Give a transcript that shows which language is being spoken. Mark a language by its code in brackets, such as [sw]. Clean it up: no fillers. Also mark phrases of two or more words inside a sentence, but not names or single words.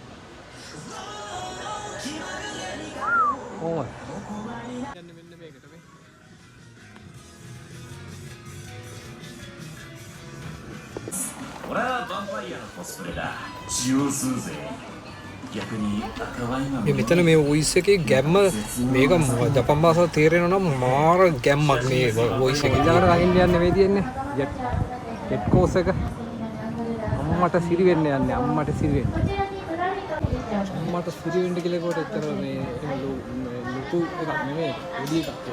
[si] ඕම. කියන්නේ මෙන්න මේකට මේ. [ja] 俺はヴァンパイアのコスプレだ。使用するぜ。逆に赤ワインは [si] මේ මෙතන මේ වොයිස් එකේ ගැම්ම මේක ජපන් භාෂාව තේරෙනවා නම් මාර ගැම්මක් මේ වොයිස් එකේ. ඊළඟට රහින්න යන්නේ මේ තියෙන්නේ [en] jet coaster [si] එක. අම්මට සිරි වෙන්න යන්නේ අම්මට සිරි වෙන්න. අම්මට සිරි වෙන්න කියලා කොට එතන මේ ලුතු එකක් නෙමෙයි පොඩි එකක් ඒක.